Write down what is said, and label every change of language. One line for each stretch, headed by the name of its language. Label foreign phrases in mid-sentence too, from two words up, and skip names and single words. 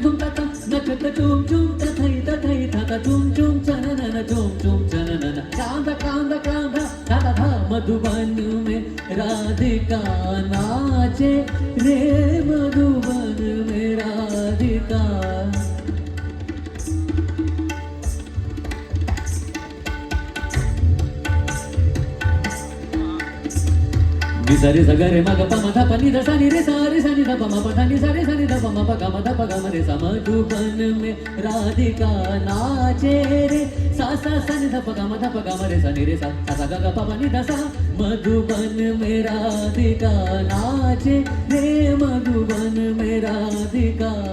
Hindi: धूम ताता नचत चूम चूम तथई थाता चूम चूम चननन चूम चूम चननन कांदा कांदा कांदा थाता था मधुबन में राधिका नाचे रे मधुबन में राधिका। निसारे सगरे मग पम ध प नि ध सा नि रे सा रे सा नि ध प म प ध नि सा रे सा नि ध प म प ग म ध प ग म रे सा मधुबन में राधिका नाचे रे सा नि ध प ग म ध प ग म रे सा नि रे सा सा ग ग प प नि ध सा मधुबन में राधिका नाचे रे मधुबन में राधिका।